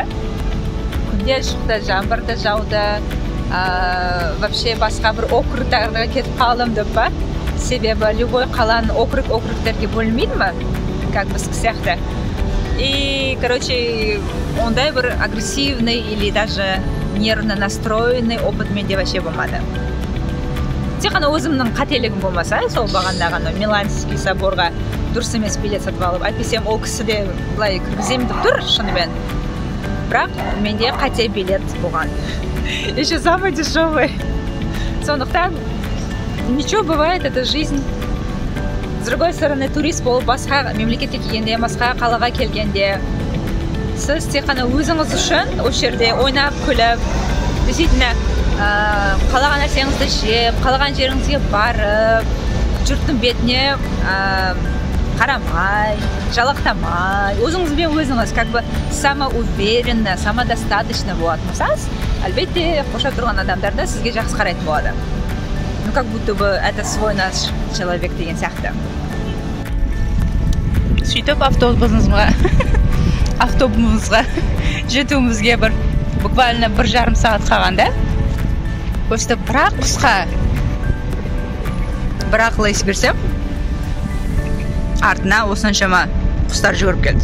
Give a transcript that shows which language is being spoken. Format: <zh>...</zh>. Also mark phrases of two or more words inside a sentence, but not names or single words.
<kk>Күнде шықты, жаңбырды жауды, вообще басқа бір округтарға кетіп қалдым деп па. Себебі любой қаланың округтерге бөлінмейді ме, как біз сияқты.</kk> <ru>И, короче,</ru> <kk>ондай бір</kk> <ru>агрессивный или даже нервно настроенный опыт менде вообще болмады.</ru> <kk>Тек қана өзімнің қателігім болмаса, сол бағандағы Миланский соборға дұрыс емес билет сатып алып, әйтпесем ол кісі де былай кіргіземін деп тұр, шынымен. Бірақ менде қате билет болған.</kk> <ru>Еще самый дешевый. Сондықтан, ничего бывает, это жизнь. С другой стороны,</ru> <kk>турист болып басқа мемлекетке келгенде, басқа қалаға келгенде, сіз тек қана өзіңіз үшін осы жерде ойнап, күліп, действительно, қалаған нәрсеңізді жеп, қалаған жеріңізге барып, жұрттың бетіне қарамай, жалақтамай, өзіңізбен өзіңіз</kk> <ru>как бы самоуверенно, самодостаточно</ru> <kk>болатын болсаңыз, әлбетте қоршап тұрған адамдар да сізге жақсы қарайтын болады.</kk> <ru>Ну, как будто бы это свой наш человек</ru> <kk>деген сияқты. Сөйтіп автобусымызға жетуімізге буквально 1,5 сағат қалғанда, өстіп бірақ қысқа бірақ лайс берсем, артына осыншама құстар жүгіріп келді.</kk>